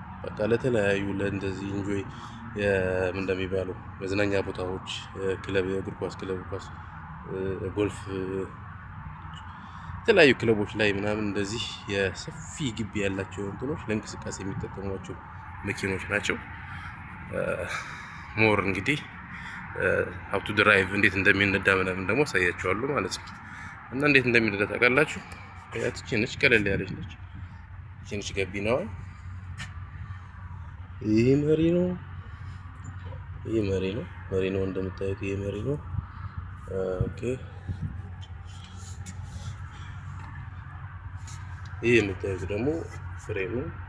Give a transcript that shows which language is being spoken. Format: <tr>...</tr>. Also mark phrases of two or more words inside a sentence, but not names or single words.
<am>በቃ ለተለያዩ ለእንደዚህ ኢንጆይ የ-፣ ምን እንደሚባለው መዝናኛ ቦታዎች፣ ክለብ፣ የእግር ኳስ ክለብ፣ ኳስ፣ ጎልፍ፣ የተለያዩ ክለቦች ላይ ምናምን እንደዚህ የሰፊ ግቢ ያላቸው እንትኖች ለእንቅስቃሴ የሚጠቀሟቸው መኪኖች ናቸው። ሞር እንግዲህ</am> <en>how to drive</en> <am>እንዴት እንደሚነዳ ምናምን ደግሞ አሳያችኋለሁ ማለት ነው። እና እንዴት እንደሚነዳ ታውቃላችሁ? ያው ይቺ ነች፣ ቀለል ያለች ነች። ይቺ ነች ገቢናዋ። ይሄ መሪ ነው፣ ይሄ መሪ ነው፣ መሪ ነው እንደምታዩት፣ ይሄ መሪ ነው። ኦኬ፣ ይሄ የምታዩት ደግሞ ፍሬም ነው።</am>